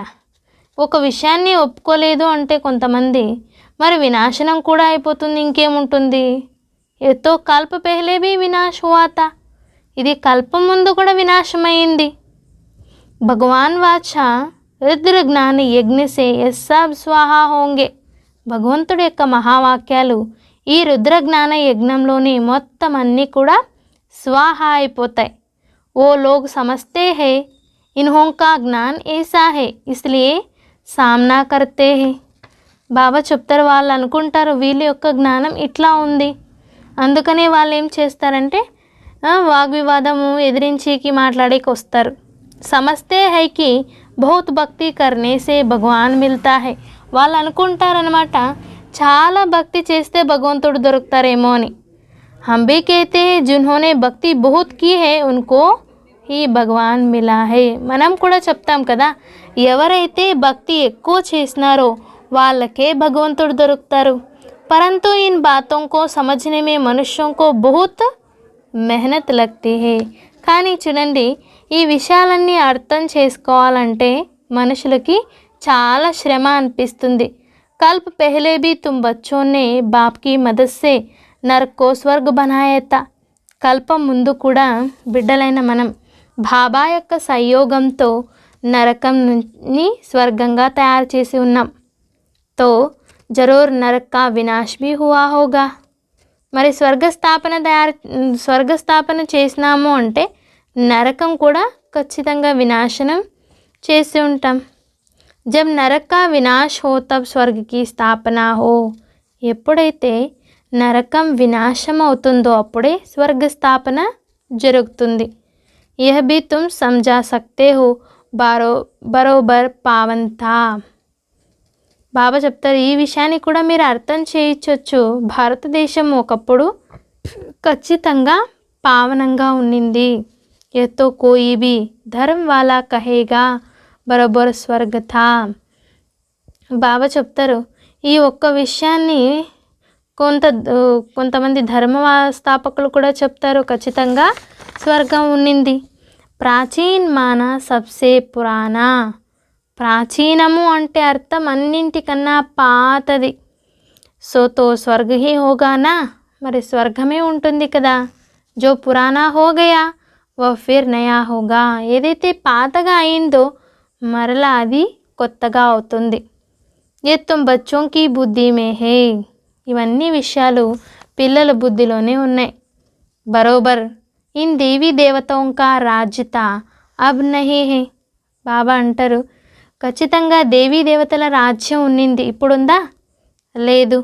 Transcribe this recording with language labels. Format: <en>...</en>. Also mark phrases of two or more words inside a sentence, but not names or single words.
<te>ఒక విషయాన్ని ఒప్పుకోలేదు అంటే కొంతమంది, మరి వినాశనం కూడా అయిపోతుంది, ఇంకేముంటుంది.</te> <hi>ये तो कल्प पहले भी विनाश हुआ था,</hi> <te>ఇది కల్పం ముందు కూడా వినాశమైంది.</te> <hi>भगवान वाच रुद्र ज्ञान यज्ञ से सब स्वाहा होंगे.</hi> <te>భగవంతుడి యొక్క మహావాక్యాలు ఈ రుద్ర జ్ఞాన యజ్ఞంలోని మొత్తం అన్నీ కూడా స్వాహా అయిపోతాయి.</te> <hi>वो लोग समझते हैं इन्हों का ज्ञान ऐसा है इसलिए सामना करते हैं.</hi> <te>బాబా చెప్తారు, వాళ్ళు అనుకుంటారు వీళ్ళ యొక్క జ్ఞానం ఇట్లా ఉంది, అందుకనే వాళ్ళు ఏం చేస్తారంటే వాగ్వివాదము ఎదిరించేకి మాట్లాడేకి వస్తారు.</te> <hi>समझते हैं कि बहुत भक्ति करने से भगवान मिलता है.</hi> <te>వాళ్ళు అనుకుంటారనమాట, చాలా భక్తి చేస్తే భగవంతుడు దొరుకుతారేమో అని.</te> <hi>हम भी कहते हैं जिन्होंने भक्ति बहुत की है उनको ही भगवान मिला है.</hi> <te>మనం కూడా చెప్తాం కదా, ఎవరైతే భక్తి ఎక్కువ చేసినారో వాళ్ళకే భగవంతుడు దొరుకుతారు.</te> <hi>परंतु इन बातों को समझने में मनुष्यों को बहुत मेहनत लगती है.</hi> <te>కానీ చూడండి, ఈ విషయాలన్నీ అర్థం చేసుకోవాలంటే మనుషులకి చాలా శ్రమ అనిపిస్తుంది.</te> <hi>कल्प पहले भी तुम बच्चों ने बाप की मदद से नरक को स्वर्ग बनाया था.</hi> <te>కల్పం ముందు కూడా బిడ్డలైన మనం బాబా యొక్క సంయోగంతో నరకంని స్వర్గంగా తయారు చేసి ఉన్నాం.</te> <hi>तो ज़रूर नरक का विनाश भी हुआ होगा.</hi> <te>మరి స్వర్గస్థాపన చేసినాము అంటే నరకం కూడా ఖచ్చితంగా వినాశనం చేసి ఉంటాం.</te> <hi>जब नरक का विनाश हो तब स्वर्ग की स्थापना हो.</hi> <te>ఎప్పుడైతే నరకం వినాశం అవుతుందో అప్పుడే స్వర్గ స్థాపన జరుగుతుంది.</te> <hi>यह भी तुम समझा सकते हो बरोबर पावन था.</hi> <te>బాబా చెప్తారు, ఈ విషయాన్ని కూడా మీరు అర్థం చేయించవచ్చు. భారతదేశం ఒకప్పుడు ఖచ్చితంగా పావనంగా ఉండింది.</te> <hi>ये तो कोई भी धर्म वाला कहेगा बरोबर स्वर्ग था.</hi> <te>బాబా చెప్తారు, ఈ ఒక్క విషయాన్ని కొంతమంది ధర్మ స్థాపకులు కూడా చెప్తారు, ఖచ్చితంగా స్వర్గం ఉన్నింది.</te> <hi>प्राचीन माने सबसे पुराना.</hi> <te>ప్రాచీనము అంటే అర్థం అన్నింటికన్నా పాతది.</te> <hi>सो स्वर्ग ही होगा ना,</hi> <te>మరి స్వర్గమే ఉంటుంది కదా.</te> <hi>जो पुराना हो गया वो फिर नया होगा.</hi> <te>ఏదైతే పాతగా అయిందో మరలా అది కొత్తగా అవుతుంది.</te> <hi>ये तुम बच्चों की बुद्धि में है.</hi> <te>ఇవన్నీ విషయాలు పిల్లల బుద్ధిలోనే ఉన్నాయి.</te> <hi>बरोबर इन देवी देवतों का राज्यत अब नहीं है.</hi> <te>బాబా అంటారు, ఖచ్చితంగా దేవీ దేవతల రాజ్యం ఉన్నింది, ఇప్పుడుందా? లేదు.</te>